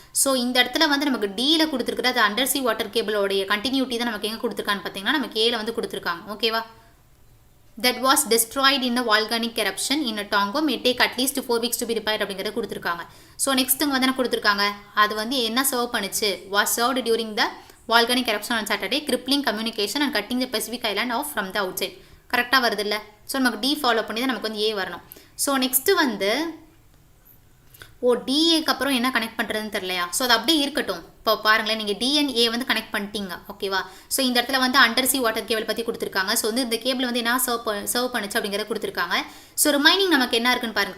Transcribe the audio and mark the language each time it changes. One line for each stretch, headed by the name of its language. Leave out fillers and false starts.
Tamil: So இந்த இடத்துல வந்து நமக்கு டியில் கொடுத்துருக்குறது அண்டர் சி வாட்டர் கேபிளோடைய கண்டினியூட்டி தான் நமக்கு எங்கே கொடுத்துருக்கான்னு பார்த்தீங்கன்னா நமக்கு ஏல வந்து கொடுத்துருக்காங்க. ஓகேவா.
English: that was destroyed in the volcanic eruption in a Tonga may take at least 4 weeks to be repaired
Tamil: அப்படிங்கிறத கொடுத்துருக்காங்க. ஸோ நெக்ஸ்ட் வந்து என்ன கொடுத்துருக்காங்க, அது வந்து என்ன சர்வ் பண்ணுச்சு,
English: was served during the volcanic eruption on Saturday crippling communication and cutting the Pacific island off from the outside.
Tamil: கரெக்டாக வருது இல்லை. ஸோ நமக்கு டி ஃபாலோ பண்ணி தான் நமக்கு வந்து ஏ வரணும். ஸோ நெக்ஸ்ட்டு வந்து டிஏக்கு அப்புறம் என்ன கனெக்ட் பண்ணுறதுன்னு தெரியலையா. ஸோ அது அப்படியே இருக்கட்டும். இப்போ பாருங்களேன், நீங்கள் டிஎன்ஏ வந்து கனெக்ட் பண்ணிட்டீங்க. ஓகேவா. ஸோ இந்த இடத்துல வந்து அண்டர் சி வாட்டர் கேபிள் பற்றி கொடுத்துருக்காங்க. ஸோ வந்து இந்த கேபிள் வந்து என்ன சர்வ் பண்ணுச்சு அப்படிங்கிறத கொடுத்துருக்காங்க. ஸோ ரிமைனிங் நமக்கு என்ன இருக்குன்னு பாருங்க.